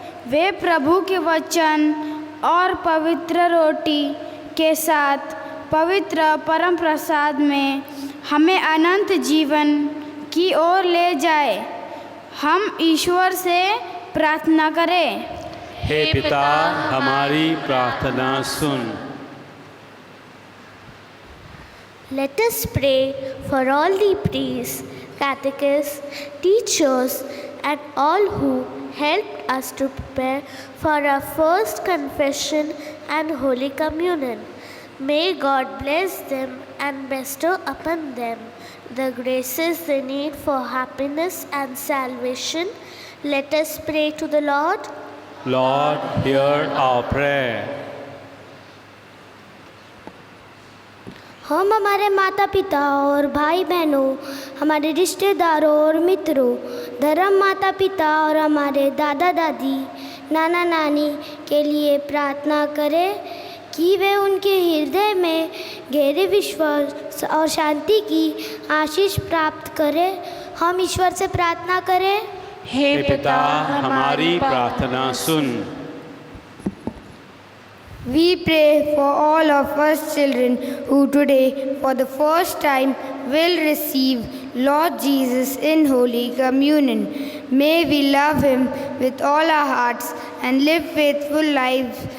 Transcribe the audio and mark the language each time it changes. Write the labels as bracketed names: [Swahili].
[Hindi] वे प्रभु के वचन और पवित्र रोटी के साथ पवित्र परम प्रसाद में हमें अनंत जीवन की ओर ले जाए। हम ईश्वर से प्रार्थना करें। हे पिता, हमारी प्रार्थना सुन। [English] Let us pray for all the priests, catechists, teachers, and all who helped us to prepare for our first confession and Holy Communion. May God bless them and bestow upon them the graces they need for happiness and salvation. Let us pray to the Lord. Lord, hear our prayer. [Hindi] हम हमारे माता पिता और भाई बहनों, हमारे रिश्तेदारों और मित्रों, धर्म माता पिता और हमारे दादा दादी, नाना नानी के लिए प्रार्थना करें कि वे उनके हृदय में गहरे विश्वास और शांति की आशीष प्राप्त करें। हम ईश्वर से प्रार्थना करें। हे पिता, हमारी प्रार्थना सुन। [English] We pray for all of us children who today for the first time will receive Lord Jesus in Holy Communion. May we love Him with all our hearts and live faithful lives.